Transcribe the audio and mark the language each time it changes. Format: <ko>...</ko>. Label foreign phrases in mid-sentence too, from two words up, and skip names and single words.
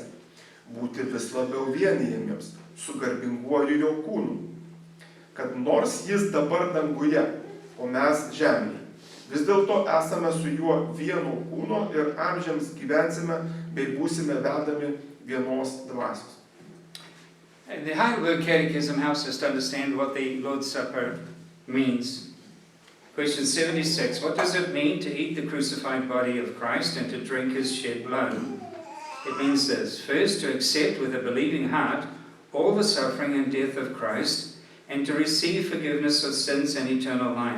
<lt>Būti vis labiau vienijamiems su garbinguoju jo kūnu. Kad nors jis dabar danguje, o mes žemėje, vis dėlto esame su juo vieno kūno ir amžiams gyvensime bei būsime vedami vienos dvasios.</lt> <en>The Heidelberg Catechism helps us to understand what the Lord's Supper means. Question 76, what does it mean to eat the crucified body of Christ and to drink his shed blood? It means this: first, to accept with a believing heart all the suffering and death of Christ and to receive forgiveness of sins and eternal life.</en>